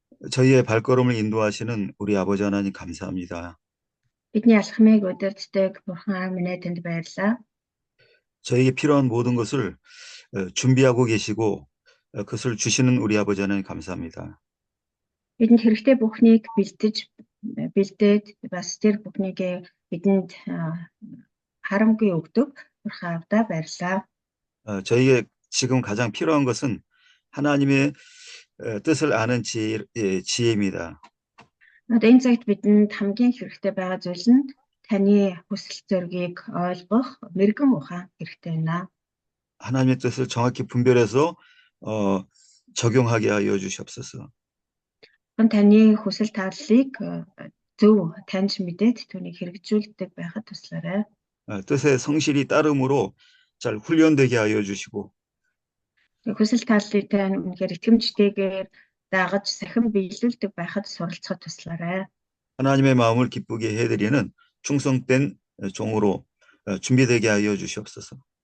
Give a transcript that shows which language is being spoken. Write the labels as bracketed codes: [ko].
[ko] 저희의 발걸음을 인도하시는 우리 아버지 하나님 감사합니다. [mn] Бидний алхмыг удирддаг Бурхан минь танд баярлалаа. [ko] 저에게 필요한 모든 것을 준비하고 계시고 그것을 주시는 우리 아버지 하나님 감사합니다. [mn] Бидэнд хэрэгтэй бүхнийг бэлдээд бас тэр бүхнийг бидэнд харамгүй өгдөг Бурхан авда баярлалаа. [ko] 저희에게 지금 가장 필요한 것은 하나님의 뜻을 아는 지혜입니다. [mn] Энэ цагт бидэнд хамгийн хэрэгтэй байгаа зүйл нь таны хүсэл зоригийг ойлгох мэрэгэн ухаан хэрэгтэй байна. [ko] 하나님의 뜻을 정확히 분별해서 적용하게 하여 주시옵소서. [mn] Таны хүсэл тааллыг зөв таньж мэдээд түүнийг хэрэгжүүлдэг байхад туслаарай. [ko] 뜻의 성실히 따름으로 잘 훈련되게 하여 주시고 [mn] Хүсэл тааллыг тань үнэхээр итгэмжтэйгээр дагаж сахин биелүүлдэг байхад суралцахад туслаарай. [ko] 하나님의 마음을 기쁘게 해드리는 충성된 종으로 준비되게 하여 주시옵소서.